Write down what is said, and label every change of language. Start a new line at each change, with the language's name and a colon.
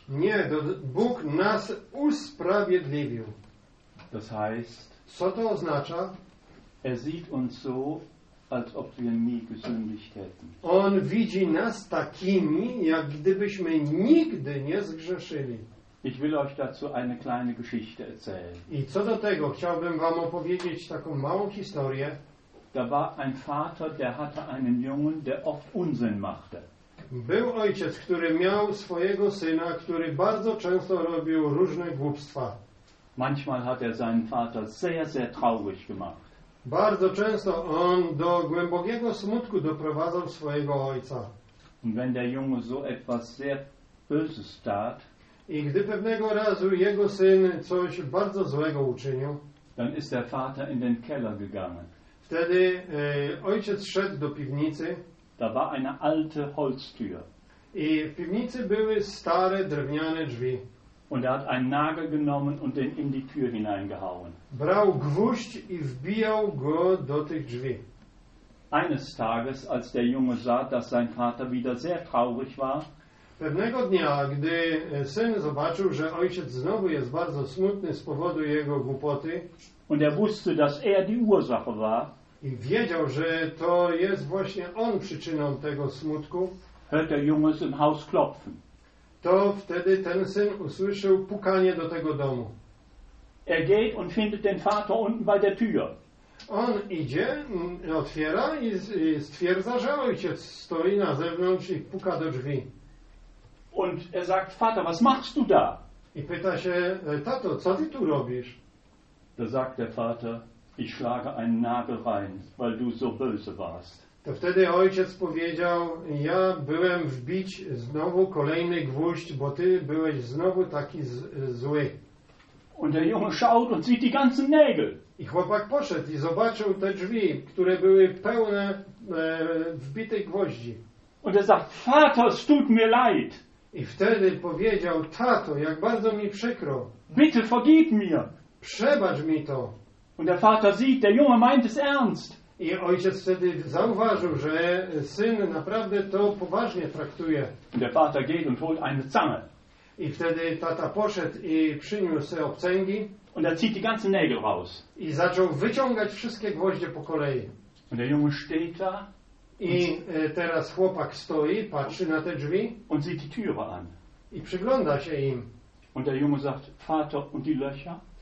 Polish: Nie, Bóg nas usprawiedliwił.
German: Das heißt,
Polish: co to oznacza?
German: Er sieht uns so, als ob wir nie gesündigt hätten.
Polish: On widzi nas takimi, jak gdybyśmy nigdy nie zgrzeszyli.
German: Ich will euch dazu eine kleine Geschichte erzählen.
Polish: I co do tego, chciałbym wam opowiedzieć taką małą historię.
German: Da war ein Vater, der hatte einen Jungen, der oft Unsinn machte.
Polish: Był ojciec, który miał swojego syna, który bardzo często robił różne głupstwa.
German: Manchmal hat seinen Vater sehr, sehr traurig gemacht.
Polish: Bardzo często on do głębokiego smutku doprowadzał swojego ojca.
German: Und wenn der Junge so etwas sehr böses tat,
Polish: i gdy pewnego razu jego syn coś bardzo złego uczynił,
German: dann ist der Vater in den Keller gegangen.
Polish: Wtedy ojciec szedł do piwnicy.
German: Da war eine alte Holztür.
Polish: I w piwnicy były stare drewniane drzwi.
German: Und hat einen Nagel genommen und den in die Tür hineingehauen.
Polish: Brał gwóźdź i wbijał go do tych drzwi.
German: Eines Tages, als der Junge sah, dass sein Vater wieder sehr traurig war,
Polish: pewnego dnia, gdy syn zobaczył, że ojciec znowu jest bardzo smutny z powodu jego głupoty,
German: und wusste, dass die Ursache war,
Polish: i wiedział, że to jest właśnie on przyczyną tego smutku,
German: hört der Junge im Haus klopfen.
Polish: To wtedy ten syn usłyszał pukanie do tego domu.
German: Er geht und findet den Vater unten bei der Tür.
Polish: On idzie, otwiera i stwierdza, że ojciec stoi na zewnątrz i puka do drzwi.
German: Und sagt: Vater, was machst du da?
Polish: I pyta się: Tato, co ty tu robisz?
German: Da sagt der Vater: Ich schlage einen Nagel rein, weil du so böse warst.
Polish: To wtedy ojciec powiedział: ja byłem wbić znowu kolejny gwóźdź, bo ty byłeś znowu taki zły.
German: Und der Junge schaut und sieht die ganzen Nägel.
Polish: I chłopak poszedł i zobaczył te drzwi, które były pełne wbitych gwoździ.
German: Und sagt: Vater, es tut mir leid.
Polish: I wtedy powiedział: tato, jak bardzo mi przykro.
German: Bitte vergib mir.
Polish: Przebacz mi to.
German: Und der Vater sieht, der Junge meint es ernst.
Polish: I ojciec wtedy zauważył, że syn naprawdę to poważnie traktuje.
German: Der Vater geht und holt eine Zange.
Polish: I wtedy tata poszedł i przyniósł obcęgi.
German: Und zieht die ganzen Nägel raus.
Polish: I zaczął wyciągać wszystkie gwoździe po kolei.
German: Und der Junge steht da.
Polish: I teraz chłopak stoi, patrzy na te drzwi.
German: Und sieht die Türe an.
Polish: I przygląda się im.
German: Und der Junge sagt: Vater, und die Löcher?